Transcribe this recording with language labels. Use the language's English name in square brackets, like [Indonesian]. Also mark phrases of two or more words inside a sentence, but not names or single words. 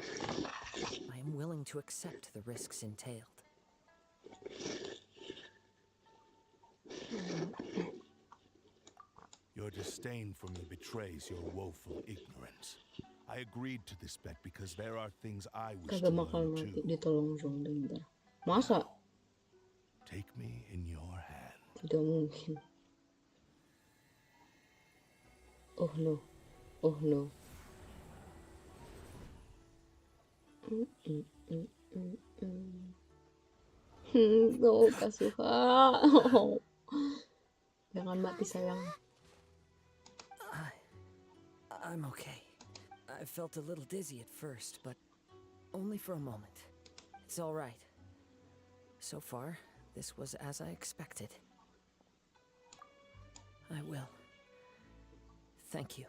[English] I am willing to accept the risks entailed. Your disdain for me betrays your woeful ignorance. I agreed to this bet because there are things I wish to [Indonesian] Kagak bakal [English] learn [Indonesian] mati, [English] too. [Indonesian] ditolong dong bentar. Masa? [English] Take me in your hand. [Indonesian] Tidak mungkin. [English] Oh no. Oh no. No, Kazuha. [Indonesian] Jangan mati sayang. [English] I'm okay. I felt a little dizzy at first, but only for a moment. It's all right. So far, this was as I expected. I will. Thank you.